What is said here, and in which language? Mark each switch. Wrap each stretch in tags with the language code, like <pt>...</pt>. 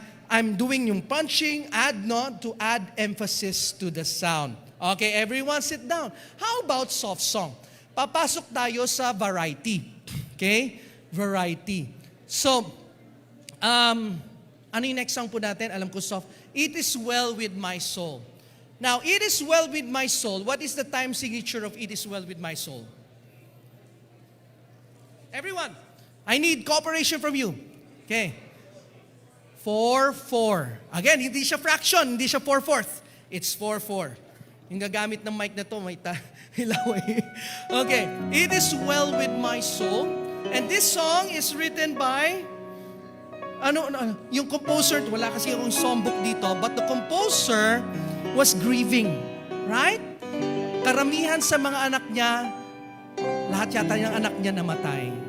<en>I'm doing yung punching, add not to add emphasis to the sound. Okay, everyone sit down. How about soft song?</en> <tl>Papasok tayo sa variety. Okay? Variety. So, ano yung next song po natin? Alam ko soft.</tl> <en>It is well with my soul. Now, it is well with my soul. What is the time signature of it is well with my soul? Everyone, I need cooperation from you. Okay. 4/4. Again,</en> <tl>hindi siya fraction, hindi siya 4/4.</tl> <en>It's 4/4.</en> <tl>Yung gagamit ng mic na to, may hilaway. Okay.</tl> <en>It is well with my soul. And this song is written by yung composer,</en> <tl>wala kasi akong songbook dito,</tl> <en>but the composer was grieving. Right?</en> <tl>Karamihan sa mga anak niya, lahat yata yung anak niya namatay.</tl>